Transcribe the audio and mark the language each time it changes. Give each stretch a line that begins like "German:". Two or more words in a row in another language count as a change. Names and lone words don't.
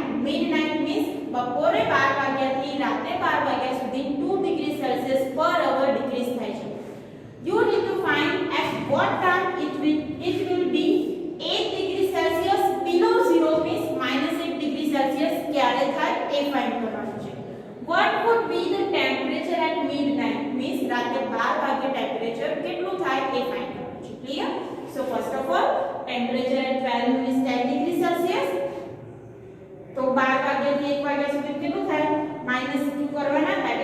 English: Midnight means
Gujarati: બપોરે 12 વાગ્યાથી રાત્રે 12 વાગ્યા સુધી
English: 2 degrees Celsius per hour decrease
Gujarati: થાય છે.
English: You need to find at what time it will be 8 degrees Celsius below 0, means -8 degrees Celsius
Gujarati: ક્યારે થાય એ ફાઇન્ડ કરવાનું છે.
English: What would be the temperature at midnight, means
Gujarati: રાત્રે 12 વાગે ટેમ્પરેચર કેટલું થાય એ ફાઇન્ડ કરવાનું છે. ક્લિયર?
English: So first of all, temperature at 12 noon is 10 degrees Celsius.
Gujarati: તો 12 વાગ્યાથી 1 વાગ્યા સુધી કેટલું થાય? -2 કરવાના